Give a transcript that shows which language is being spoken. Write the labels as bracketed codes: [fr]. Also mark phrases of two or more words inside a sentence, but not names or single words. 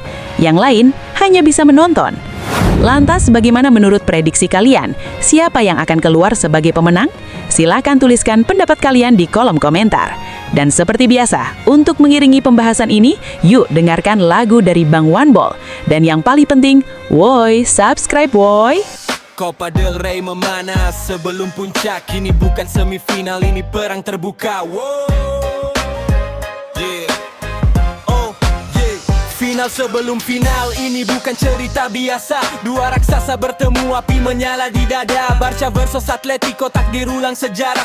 [id] Yang lain hanya bisa menonton. Lantas, bagaimana menurut prediksi kalian? Siapa yang akan keluar sebagai pemenang? Silakan tuliskan pendapat kalian di kolom komentar. Dan seperti biasa, untuk mengiringi pembahasan ini, yuk dengarkan lagu dari Bang One Ball. Dan yang paling penting, woi, subscribe woi! Copa del Rey memanas sebelum puncak. Ini bukan semifinal, ini perang terbuka. Wow. Yeah. Oh, yeah. Final sebelum final, ini bukan cerita biasa. Dua raksasa bertemu, api menyala di dada. Barca versus Atletico, takdir ulang sejarah.